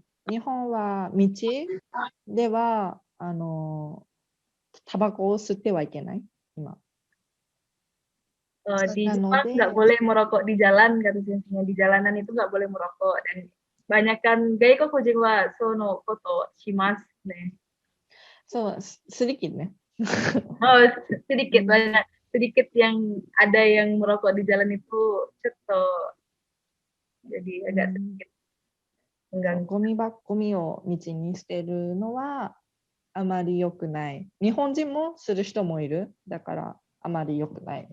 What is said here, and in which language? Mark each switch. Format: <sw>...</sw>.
<ja>日本は道ではタバコを吸ってはいけない今。</ja> <id>Di Jepang nggak boleh merokok di jalan kata sensei. Di jalanan itu nggak boleh merokok dan banyakkan</id> <ja>gaikokujin wa sono koto shimasu ne. そう、</ja> <id>sedikit</id> <ja>ね。</ja> <id>Oh, sedikit banyak. Sedikit yang ada yang merokok di jalan itu ceto. Jadi agak sedikit mengganggu.</id> <ja>ゴミを道に捨てるのはあまり良くない。日本人もする人もいる。だからあまり良くない。</ja>